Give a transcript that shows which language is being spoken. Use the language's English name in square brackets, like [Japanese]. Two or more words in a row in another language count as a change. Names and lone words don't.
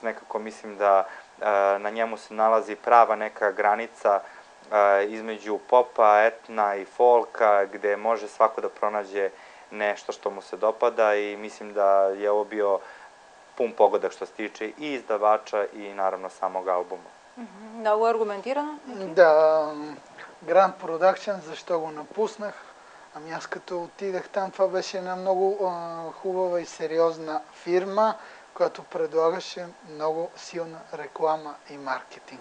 [Serbian] Nekako mislim da na njemu se nalazi prava neka granica između popa, etna i folka, gde može svako da pronađe nešto što mu se dopada i mislim da je ovo bio pun pogodak što se tiče i izdavača i naravno samog albuma. [Bulgarian] Много аргументирано? Да, Grand Production, защо го напуснах? Ами аз като отидах там, това беше една много хубава и сериозна фирма, която предлагаше много силна реклама и маркетинг.